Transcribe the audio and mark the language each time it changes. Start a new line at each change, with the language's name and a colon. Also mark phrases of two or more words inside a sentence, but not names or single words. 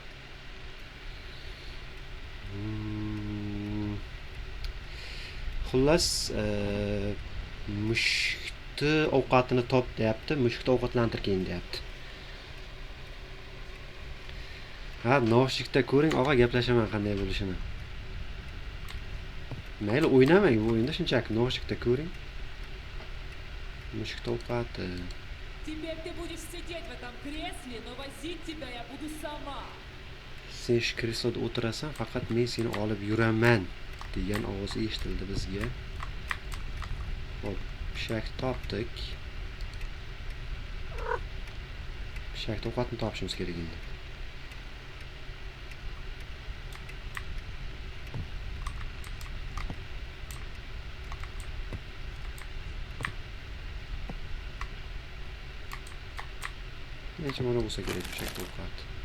Uzbek: Xullas, mushukni ovqatini top deyapti, mushukni ovqatlantirgin deyapti. Ha, noshikda ko'ring, og'a, gaplashaman qanday bo'lishini. Mayli, o'ynamang bu o'yinda, shunchaki noshikda ko'ring. Mushukni ovqati.
Russian: Теперь ты будешь сидеть в этом кресле, но возить тебя я буду сама.
Uzbek: Sen shu kresloda o'tirasan, faqat men seni olib yuraman degan ovoz eshitildi bizga. Hop, pishak topdik. Pishakni ovqatni topishimiz kerak endi. Necha mana bo'lsa kerak pishak ovqat.